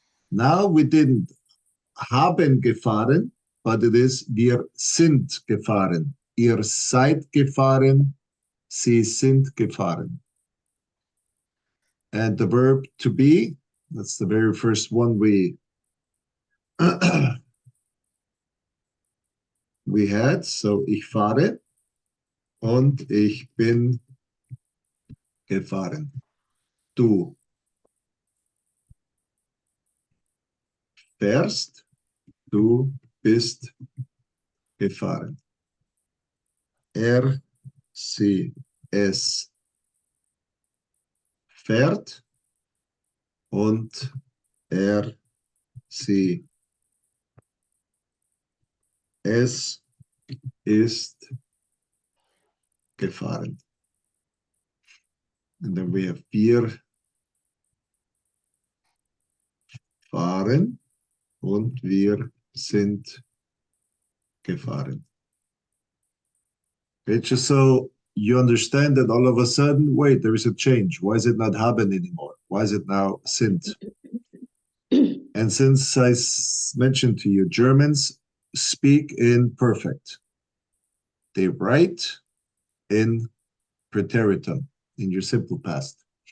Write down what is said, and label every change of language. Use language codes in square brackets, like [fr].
[en] Now we didn't [de] haben gefahren, [en] but it is [de] wir sind gefahren. Ihr seid gefahren, sie sind gefahren. [en] And the verb to be, that's the very first one we we had. [de] So ich fahre und ich bin gefahren. Du fährst, du bist gefahren. Er, sie, es fährt und er, sie, es ist gefahren. [en] And then we have [de] wir fahren und wir sind gefahren. [en] Okay, just so you understand that all of a sudden, wait, there is a change. Why is it not haben anymore? Why is it now sind? And since I mentioned to you, Germans speak in perfect. They write in preteritum, in your simple past.